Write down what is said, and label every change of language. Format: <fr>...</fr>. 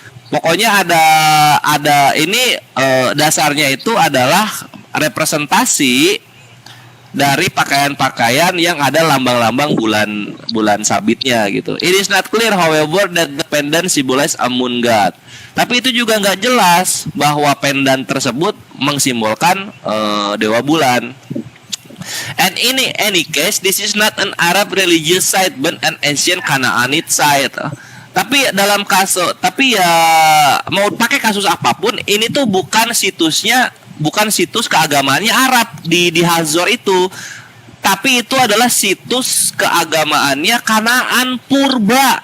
<id>Pokoknya ada ini dasarnya itu adalah representasi dari pakaian-pakaian yang ada lambang-lambang bulan sabitnya gitu.</id> <en>It is not clear however that the pendant symbolize a moon god.</en> <id>Tapi itu juga nggak jelas bahwa pendant tersebut mengsimbolkan dewa bulan.</id> <en>And in any case, this is not an Arab religious site but an ancient Canaanite site.</en> <id>Tapi ya mau pakai kasus apapun, ini tuh bukan situs keagamaannya Arab di Hazor itu, tapi itu adalah situs keagamaannya Kanaan purba.</id>